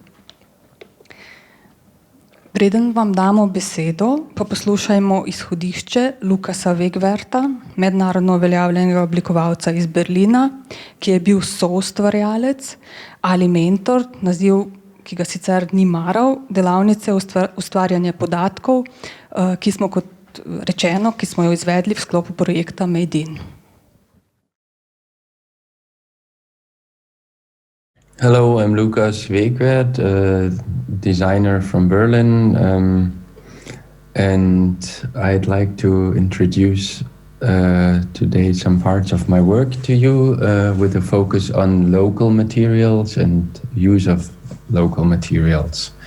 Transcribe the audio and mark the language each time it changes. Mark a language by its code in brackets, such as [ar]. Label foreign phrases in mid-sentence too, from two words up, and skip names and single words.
[sl] Preden vam damo besedo, pa poslušajmo izhodišče Lukasa Wegwerta, mednarodno uveljavljenega oblikovalca iz Berlina, ki je bil soustvarjalec ali mentor, naziv, ki ga sicer ni maral, delavnice ustvarjanja podatkov, ki smo, kot rečeno, ki smo jo izvedli v sklopu projekta Made in. [en] Hello, I'm Lukas Wegwert, a designer from Berlin, and I'd like to introduce today some parts of my work to you with a focus on local materials and use of local materials.